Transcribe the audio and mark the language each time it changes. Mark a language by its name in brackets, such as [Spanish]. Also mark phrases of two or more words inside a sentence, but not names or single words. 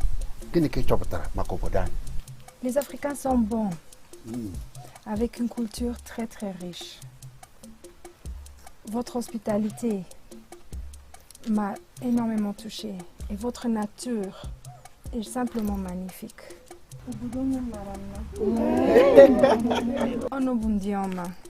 [Igbo] Gịnị ka ị chọpụtara maka obodo anyị? [French] Les Africains sont bons, avec une culture très très riche. Votre hospitalité m'a énormément touchée et votre nature est simplement magnifique. Ono bundioma.